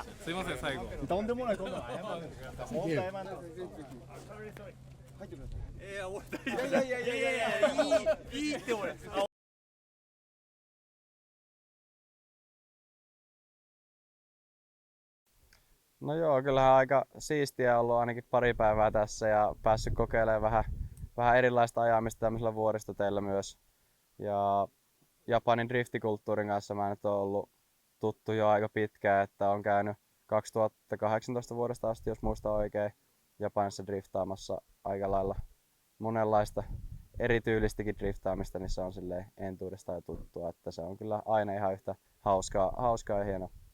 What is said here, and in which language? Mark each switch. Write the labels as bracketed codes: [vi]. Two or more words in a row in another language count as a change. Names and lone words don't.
[ja] すいません最後とんでもないことは謝るんですか。本当謝る。入ってください。いいって俺。 [fi] No joo, kyllähän aika siistiä ollut ainakin pari päivää tässä ja päässyt kokeilemaan vähän erilaista ajamista tämmöisellä vuoristoteillä myös. Ja Japanin driftikulttuurin kanssa mä nyt oon ollut tuttu jo aika pitkään, että on käynyt 2018 vuodesta asti, jos muistan oikein, Japanissa driftaamassa aika lailla monenlaista erityylistäkin driftaamista, niin se on silleen entuudesta jo tuttua, että se on kyllä aina ihan yhtä hauskaa ja hienoa.